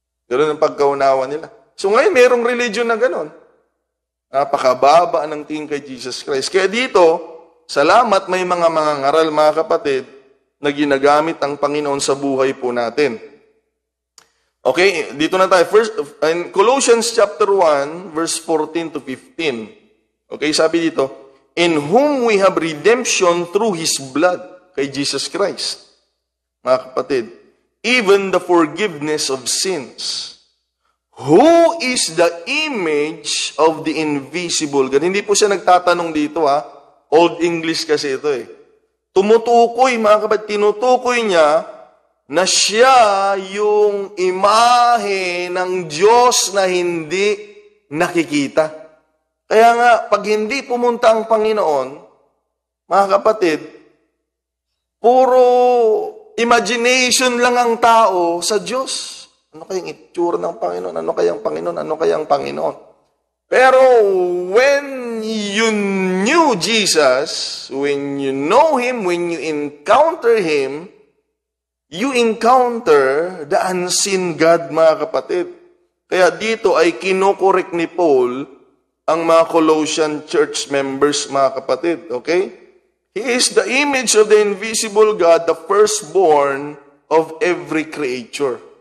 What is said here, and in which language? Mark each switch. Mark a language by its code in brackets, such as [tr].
[tl] Ganun ang pagkaunawa nila. So ngayon, merong religion na ganun. Napakababa ng tingin kay Jesus Christ. Kaya dito, salamat may mga mangangaral, mga kapatid, na ginagamit ang Panginoon sa buhay po natin. Okay, dito na tayo. [en] First, in Colossians chapter 1, verse 14 to 15. Okay, [tl] sabi dito, [en] in whom we have redemption through His blood, kay Jesus Christ. [tl] Mga kapatid, [en] even the forgiveness of sins. Who is the image of the invisible God? [tl] Hindi po siya nagtatanong dito, Old English kasi ito eh. Tumutukoy, mga kapatid, tinutukoy niya na siya yung imahe ng Diyos na hindi nakikita. Kaya nga, pag hindi pumunta ang Panginoon, mga kapatid, puro imagination lang ang tao sa Diyos. Ano kayang itsura ng Panginoon? Ano kayang Panginoon? Ano kayang Panginoon? [en] Pero when you knew Jesus, when you know Him, when you encounter Him, you encounter the unseen God, [tl] mga kapatid. Kaya dito ay kinokorek ni Paul ang mga Colossian church members, mga kapatid. Okay? [en] He is the image of the invisible God, the firstborn of every creature.